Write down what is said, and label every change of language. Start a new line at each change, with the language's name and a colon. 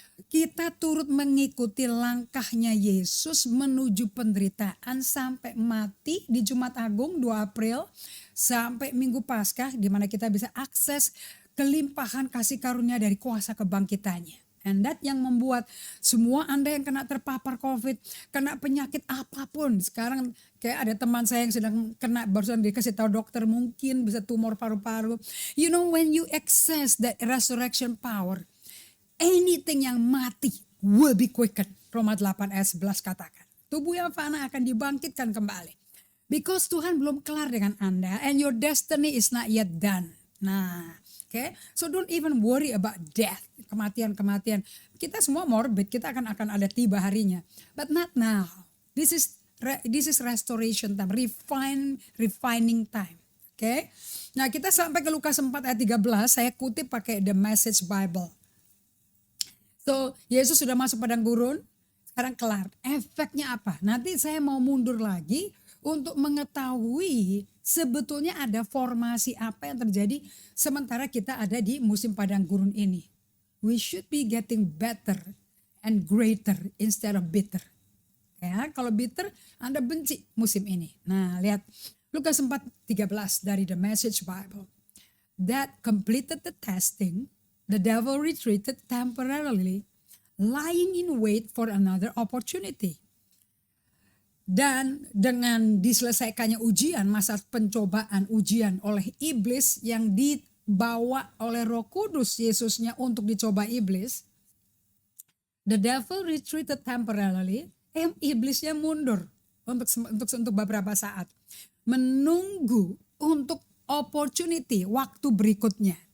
Indonesian: Kita turut mengikuti langkahnya Yesus menuju penderitaan sampai mati di Jumat Agung 2 April sampai Minggu Paskah di mana kita bisa akses kelimpahan kasih karunia dari kuasa kebangkitannya. And that yang membuat semua Anda yang kena terpapar COVID, kena penyakit apapun. Sekarang kayak ada teman saya yang sedang kena, barusan dikasih tahu dokter mungkin bisa tumor paru-paru.
English: You know when you access that resurrection power, anything
Indonesian: yang mati
English: will be quickened.
Indonesian: Roma 8 ayat 11 katakan. Tubuh yang fana akan dibangkitkan kembali.
English: Because
Indonesian: Tuhan belum kelar dengan Anda
English: and your destiny is not yet done. Nah, okay? So don't even worry about death, kematian.
Indonesian: Kita semua morbid, kita akan ada tiba harinya.
English: But not now. This is restoration time, refining time.
Indonesian: Okay? Nah, kita sampai ke Lukas 4 ayat 13, saya kutip pakai The Message Bible. So, Yesus sudah masuk padang gurun, sekarang kelar. Efeknya apa? Nanti saya mau mundur lagi untuk mengetahui sebetulnya ada formasi apa yang terjadi sementara kita ada di musim padang gurun ini.
English: We should be getting better and greater instead of bitter.
Indonesian: Ya, kalau bitter Anda benci musim ini. Nah, lihat Lukas 4:13 dari The Message Bible.
English: That completed the testing, the devil retreated temporarily, lying in wait for another opportunity.
Indonesian: Dan dengan diselesaikannya ujian, masa pencobaan ujian oleh iblis yang dibawa oleh Roh Kudus Yesusnya untuk dicoba iblis,
English: the devil retreated temporarily,
Indonesian: iblisnya mundur untuk beberapa saat, menunggu untuk opportunity waktu berikutnya.